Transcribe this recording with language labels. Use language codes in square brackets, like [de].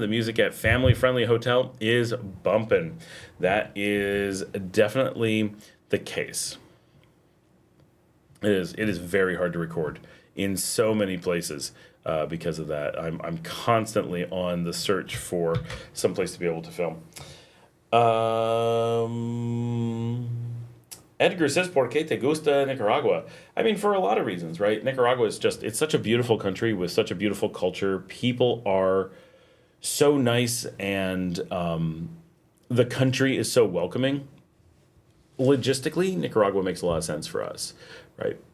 [en] The music at Family Friendly Hotel is bumping. That is definitely the case. It is very hard to record in so many places because of that. I'm constantly on the search for some place to be able to film. Edgar says, [es] ¿Por qué te gusta Nicaragua? [en] I mean, for a lot of reasons, right? Nicaragua is it's such a beautiful country with such a beautiful culture. People are so nice, and the country is so welcoming. Logistically, Nicaragua makes a lot of sense for us, right?